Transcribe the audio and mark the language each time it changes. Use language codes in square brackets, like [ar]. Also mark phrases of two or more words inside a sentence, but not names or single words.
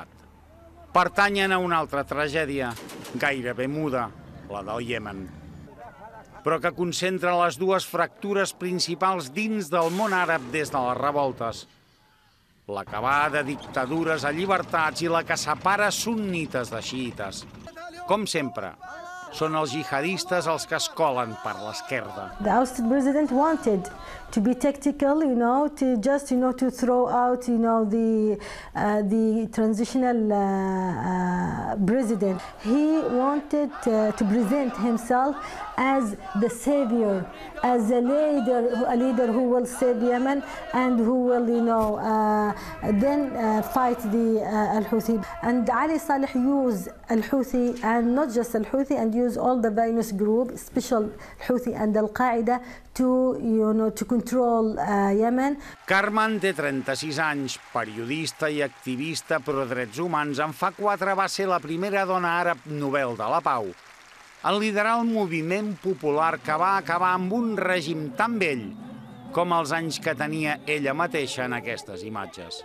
[ca] Pertanyen a una altra tragèdia, gairebé muda, la del Iemen, però que concentra les dues fractures principals dins del món àrab des de les revoltes. La que va de dictadures a llibertats i la que separa sunnites de xiïtes. Com sempre, són els jihadistes els que es colen per l'esquerda. [en] The ousted president wanted to be tactical, to just, to throw out, the transitional president. He wanted to present himself as the savior, as a leader who will save Yemen and who will, then fight the Al-Houthi. And Ali Saleh used Al-Houthi, and not just Al-Houthi, and used all the violence groups, especially Houthi and Al-Qaeda, to control Yemen. [ca] Carmen té 36 anys, periodista i activista pro drets humans. En fa 4 va ser la primera dona àrab Nobel de la Pau en liderar el moviment popular que va acabar amb un règim tan vell com els anys que tenia ella mateixa en aquestes imatges.